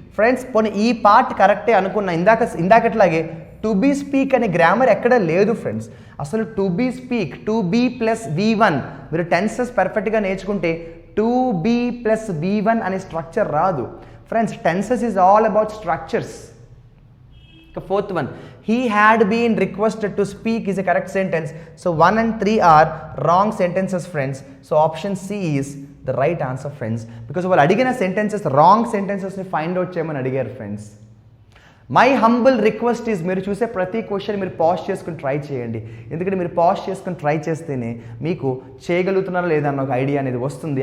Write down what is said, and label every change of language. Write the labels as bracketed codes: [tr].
[te] Friends పోనీ ఈ part కరెక్టే అనుకున్నా, ఇందాకట్లాగే టు బీ స్పీక్ అనే గ్రామర్ ఎక్కడ లేదు ఫ్రెండ్స్. అసలు to be speak, to be plus V1, మీరు టెన్సెస్ పర్ఫెక్ట్గా నేర్చుకుంటే టు బీ ప్లస్ V1 అనే స్ట్రక్చర్ రాదు friends. [en] Tenses is all about structures. Fourth one, he had been requested to speak is a correct sentence. So 1 and 3 are wrong sentences friends. So option C is the right answer friends, because [te] వాళ్ళు అడిగిన sentences wrong సెంటెన్సెస్ని find out చేయమని అడిగారు friends. [en] my humble request is, [te] మీరు చూసే ప్రతి question మీరు pause చేసుకుని try చేయండి. ఎందుకంటే మీరు పాజ్ చేసుకుని ట్రై చేస్తేనే మీకు చేయగలుగుతున్నారా లేదా అన్న ఒక ఐడియా అనేది వస్తుంది.